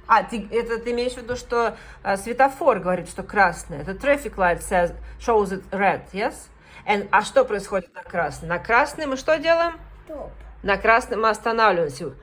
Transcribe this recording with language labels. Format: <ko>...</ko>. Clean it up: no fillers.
<ru>Ты имеешь в виду, что светофор говорит, что красная.</ru> <en>The traffic light shows it red, yes?</en> <ru>А что происходит на красной? На красной мы что делаем?</ru> <en>Stop.</en> <ru>На красной мы останавливаемся.</ru>